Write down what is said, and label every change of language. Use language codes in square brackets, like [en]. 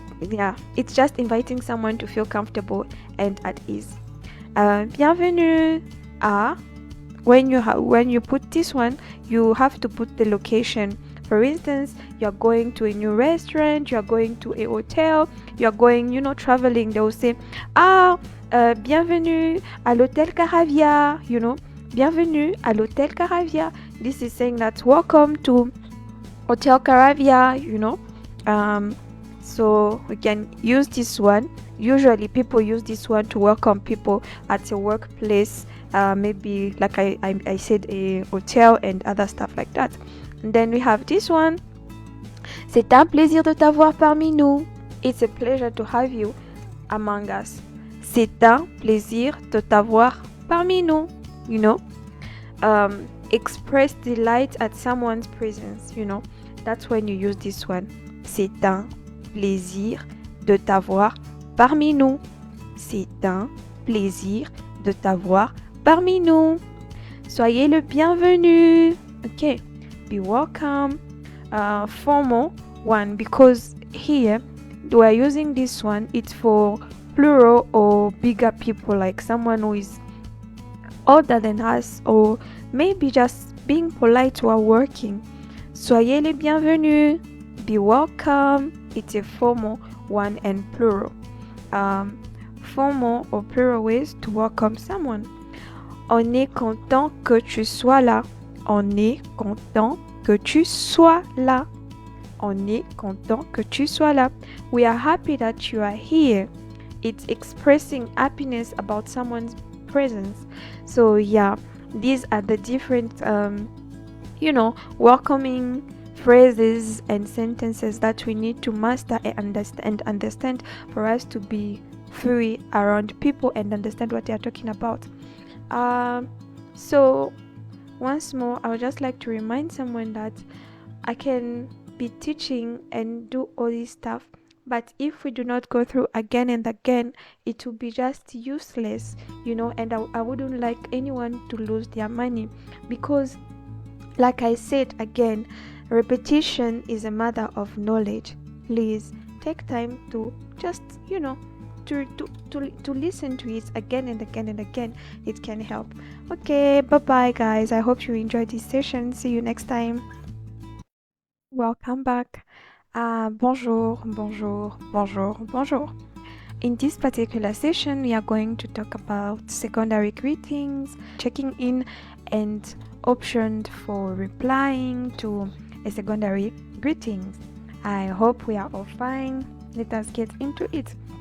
[en] Yeah, it's just inviting someone to feel comfortable and at ease. Bienvenue. When you put this one, you have to put the location. For instance, you're going to a new restaurant, you're going to a hotel, you're going, traveling. They will say, [fr] bienvenue à l'hôtel Caravia, bienvenue à l'hôtel Caravia. [en] This is saying that welcome to Hotel Caravia, so we can use this one. Usually people use this one to welcome people at a workplace, maybe like I said, a hotel and other stuff like that. And then we have this one. [fr] C'est un plaisir de t'avoir parmi nous. [en] It's a pleasure to have you among us. [fr] C'est un plaisir de t'avoir parmi nous. [en] Express delight at someone's presence. That's when you use this one. [fr] C'est un plaisir de t'avoir parmi nous. C'est un plaisir de t'avoir parmi nous. Soyez le bienvenu. [en] Okay. Be welcome. Formal one, because here we are using this one, it's for plural or bigger people, like someone who is older than us, or maybe just being polite while working. [fr] Soyez les bienvenus. [en] Be welcome. It's a formal one and plural. Formal or plural ways to welcome someone. [fr] On est content que tu sois là. On est content que tu sois là. On est content que tu sois là. [en] We are happy that you are here. it's expressing happiness about someone's presence. So yeah, these are the different welcoming phrases and sentences that we need to master and understand for us to be free around people and understand what they are talking about. So once more, I would just like to remind someone that I can be teaching and do all this stuff, but if we do not go through again and again, it will be just useless, and I wouldn't like anyone to lose their money, because like I said again, repetition is a matter of knowledge. Please take time to just to listen to it again and again and again. It can help. Okay, bye bye guys, I hope you enjoyed this session. See you next time. Welcome back. [fr] Bonjour, bonjour, bonjour, bonjour. [en] In this particular session, we are going to talk about secondary greetings, checking in, and options for replying to a secondary greeting. I hope we are all fine. Let us get into it.